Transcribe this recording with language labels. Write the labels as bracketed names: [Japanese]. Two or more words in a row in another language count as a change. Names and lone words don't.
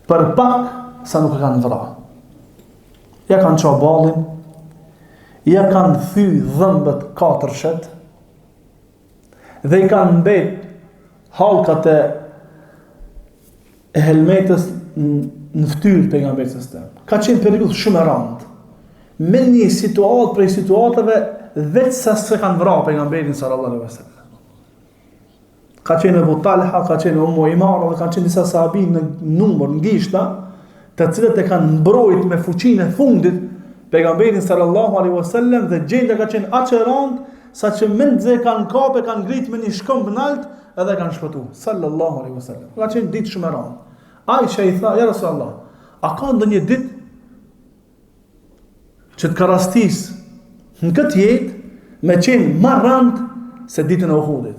[Albanian] Për pak sa nuk e kanë vrarë. Ja kanë çau ballin, ja kanë thy dhëmbët 4 shet, dhe i kanë mbet hallkat e helmetës në fytyrë pejgamberit [Arabic] sallallahu alaihi wasallam. [Albanian] Ka qenë periudhë shumë e rëndë. Me një situatë prej situatave vetë sa se kanë vrarë pejgamberin [Arabic] sallallahu alaihi wasallam. [Albanian] Ka qenë Abu Talha, ka qenë Ummu Imara dhe ka qenë disa sahabi në numër, në gishta, të cilët e kanë mbrojt me fuqinë e fundit pejgamberin [Arabic] sallallahu alaihi wasallam, [Albanian] dhe gjendja ka qenë aq e rëndë sa që mendze kanë kapë, kanë ngrit me një shkëmb nalt edhe kanë shpëtuar [Arabic] sallallahu alaihi wasallam. [Albanian] Ka qenë ditë shumë e rëndë. Aisha i tha: [Arabic] ja Rasulullah, [Albanian] a ka ndonjë ditë që të ka rastis në këtë jetë me qenë më rëndë se ditën e Uhudit?